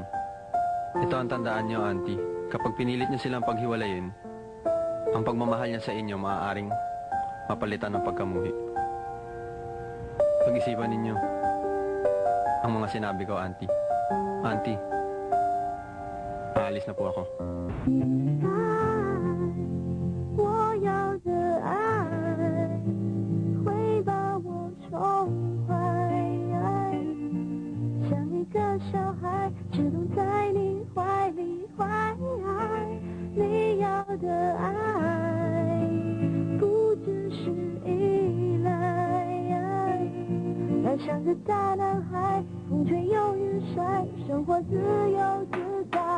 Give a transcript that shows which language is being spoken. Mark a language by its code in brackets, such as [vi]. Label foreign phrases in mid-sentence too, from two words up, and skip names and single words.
[tl] Ito ang tandaan niyo, Auntie. Kapag pinilit niyo silang paghiwalayin, ang pagmamahal niya sa inyo maaaring mapalitan ng pagkamuhi. Pag-isipan ninyo ang mga sinabi ko, Auntie. Auntie, aalis na po ako. [zh] 我要的爱会把我宠坏，像一个小孩只懂在你怀里怀，你要的爱不只是依赖，爱像个大男孩，风吹又日晒，生活自由自在。